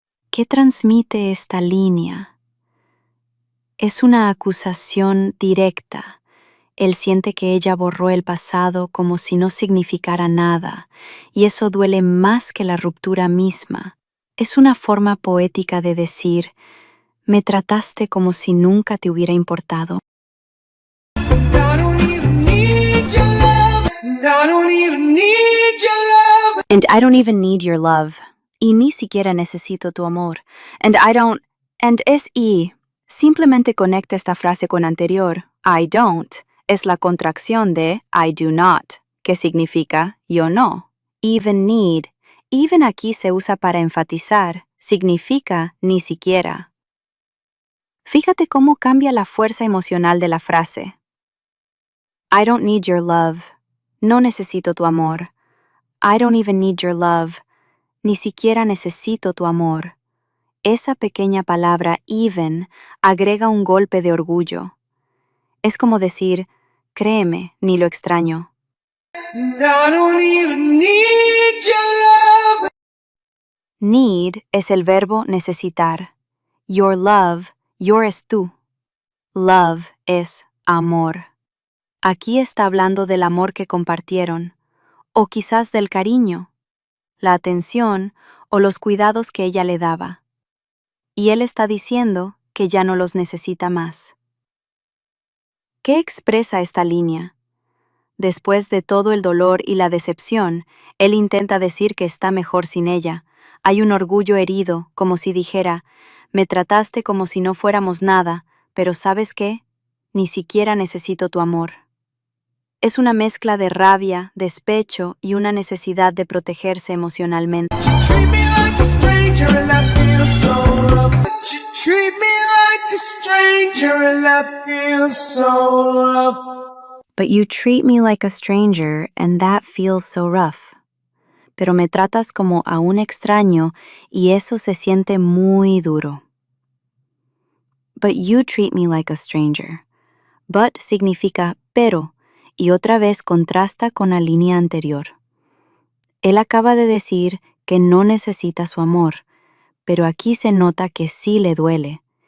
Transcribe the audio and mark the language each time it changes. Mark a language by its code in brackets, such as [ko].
[es] ¿Qué transmite esta línea? Es una acusación directa. Él siente que ella borró el pasado como si no significara nada, y eso duele más que la ruptura misma. Es una forma poética de decir, me trataste como si nunca te hubiera importado. [en] I don't even need your love. And I don't even need your love. And I don't even need your love. [es] Y ni siquiera necesito tu amor. And es y. Simplemente conecta esta frase con anterior. [en] I don't [es] es la contracción de [en] I do not, [es] que significa yo no. [en] Even need. [es] Even aquí se usa para enfatizar. Significa ni siquiera. Fíjate cómo cambia la fuerza emocional de la frase. [en] I don't need your love. [es] No necesito tu amor. [en] I don't even need your love. [es] Ni siquiera necesito tu amor. Esa pequeña palabra even agrega un golpe de orgullo. Es como decir, créeme, ni lo extraño. [en] And I don't even need your love. [es] Need es el verbo necesitar. [en] Your love, [es] your es tú. Love es amor. Aquí está hablando del amor que compartieron, o quizás del cariño, la atención o los cuidados que ella le daba. Y él está diciendo que ya no los necesita más. ¿Qué expresa esta línea? Después de todo el dolor y la decepción, él intenta decir que está mejor sin ella. Hay un orgullo herido, como si dijera, me trataste como si no fuéramos nada, pero ¿sabes qué? Ni siquiera necesito tu amor. Es una mezcla de rabia, despecho y una necesidad de protegerse emocionalmente. [en] Treat me like a stranger and I feel so rough. You treat me like a stranger and I feel so rough. But you treat me like a stranger and that feels so rough. [es] Pero me tratas como a un extraño y eso se siente muy duro. [en] But you treat me like a stranger. [es] But significa pero y otra vez contrasta con la línea anterior. Él acaba de decir que no necesita su amor, pero aquí se nota que sí le duele.